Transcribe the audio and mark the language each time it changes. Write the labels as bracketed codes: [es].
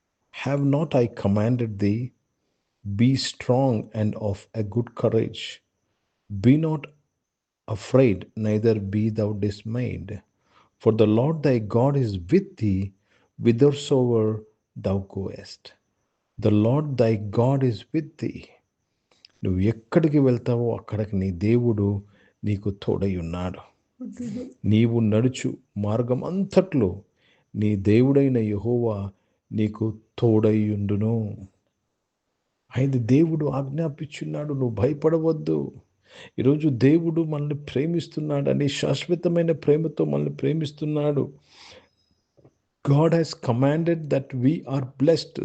[en] Have not I commanded thee? Be strong and of a good courage. Be not afraid, neither be thou dismayed. For the Lord thy God is with thee whithersoever thou goest. The Lord thy God is with thee. [te] నువ్వు ఎక్కడికి వెళ్తావో అక్కడికి నీ దేవుడు నీకు తోడై ఉన్నాడు. నీవు నడుచు మార్గం అంతట్లో నీ దేవుడైన యెహోవా నీకు తోడై ఉండును. ఆయన దేవుడు ఆజ్ఞాపించున్నాడు, నువ్వు భయపడవద్దు. ఈరోజు దేవుడు మనల్ని ప్రేమిస్తున్నాడని, శాశ్వతమైన ప్రేమతో మనల్ని ప్రేమిస్తున్నాడు. [en] God has commanded that we are blessed.